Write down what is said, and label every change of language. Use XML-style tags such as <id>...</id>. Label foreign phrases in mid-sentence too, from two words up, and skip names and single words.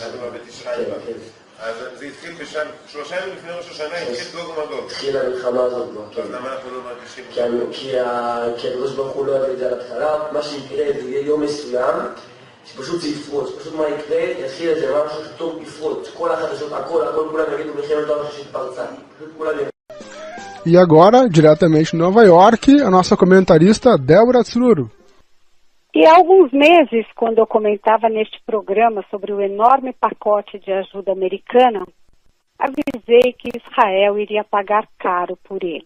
<he>אז זה התחיל בשם, 3 ימים לפני ראש השנה, התחיל גוג ומגוג. התחיל המלחמה הזאת כבר. אז למה אנחנו לא מרגישים? כי הקדוש ברוך הוא לא יביא את זה על התחלה, מה שיקרה זה יהיה יום מסוים, שפשוט זה יפרוץ, פשוט מה יקרה, יתחיל איזה משהו שטוב יפרוץ, כל החדשות, הכל, כולם יגידו מלחמת העולם שהתפרצה, פשוט כולם יגידו.</he> <pt>E agora, diretamente de Nova York, a nossa comentarista Débora Tsruru. E há alguns meses, quando eu comentava neste programa sobre o enorme pacote de ajuda americana, avisei que Israel iria pagar caro por ele.</pt>